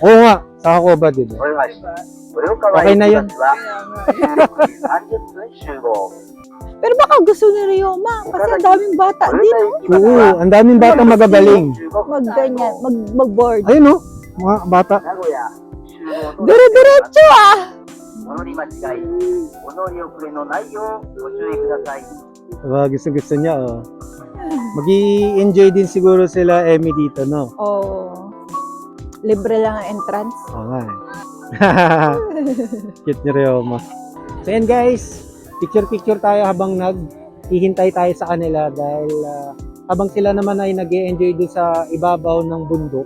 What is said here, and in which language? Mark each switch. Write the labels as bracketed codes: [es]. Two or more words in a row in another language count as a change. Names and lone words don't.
[tl] Oo nga. Saka ko ba, diba? Okay na yun. Pero baka gusto ni Ryoma kasi ang daming bata din, no? Oo, ang daming batang magagaling. Mag-ganyan, mag-board. Ayun oh, mga bata. Dire-diretso ah! [ja] 物に間違い、お乗り遅れのないようご注意ください。 [tl] Diba, gusto niya oh. Mag-i-enjoy din siguro sila Emmy dito, no? Oh. Libre lang ang entrance. Oo nga eh. Cute ni Ryoma. So yan guys, picture-picture tayo habang hihintay tayo sa kanila dahil habang sila naman ay nag-e-enjoy dun sa ibabaw ng bundok.